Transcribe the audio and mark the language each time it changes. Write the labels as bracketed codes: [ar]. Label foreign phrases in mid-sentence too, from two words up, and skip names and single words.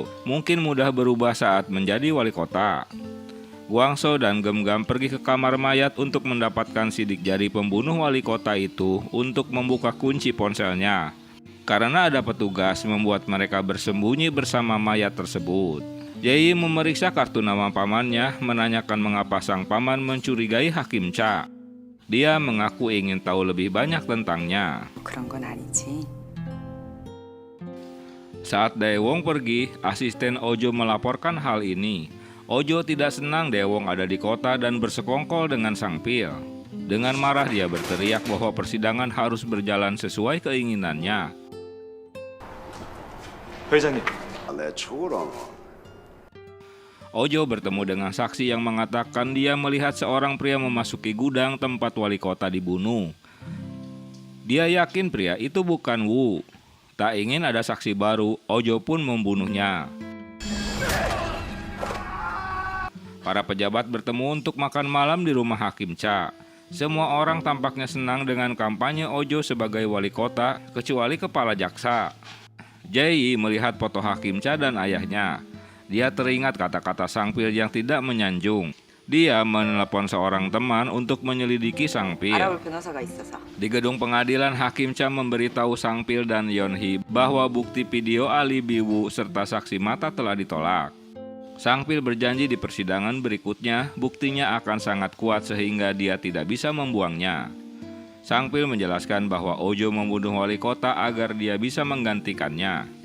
[id] Mungkin mudah berubah saat menjadi wali kota. Gwang-so dan Gem-gam pergi ke kamar mayat untuk mendapatkan sidik jari pembunuh wali kota itu untuk membuka kunci ponselnya. Karena ada petugas membuat mereka bersembunyi bersama mayat tersebut. Jae-yi memeriksa kartu nama pamannya, menanyakan mengapa sang paman mencurigai Hakim Cha. Dia mengaku ingin tahu lebih banyak tentangnya. [ko] 그런 건 아니지. [id] Saat Daewong pergi, asisten Ojo melaporkan hal ini. Ojo tidak senang Daewong ada di kota dan bersekongkol dengan Sangpil. Dengan marah dia berteriak bahwa persidangan harus berjalan sesuai keinginannya. [ko] 회장님. 내 죽으라고. [id] Ojo bertemu dengan saksi yang mengatakan dia melihat seorang pria memasuki gudang tempat wali kota dibunuh. Dia yakin pria itu bukan Wu. Tak ingin ada saksi baru, Ojo pun membunuhnya. Para pejabat bertemu untuk makan malam di rumah Hakim Cha. Semua orang tampaknya senang dengan kampanye Ojo sebagai wali kota, kecuali kepala jaksa. Jae-yi melihat foto Hakim Cha dan ayahnya. Dia teringat kata-kata Sangpil yang tidak menyanjung. Dia menelepon seorang teman untuk menyelidiki Sangpil. [ko] 알아볼 변호사가 있어서. [id] Di gedung pengadilan, Hakim Cha memberitahu Sangpil dan Yeon-hee bahwa bukti video alibi Wu serta saksi mata telah ditolak. Sangpil berjanji di persidangan berikutnya buktinya akan sangat kuat sehingga dia tidak bisa membuangnya. Sangpil menjelaskan bahwa Ojo membunuh wali kota agar dia bisa menggantikannya.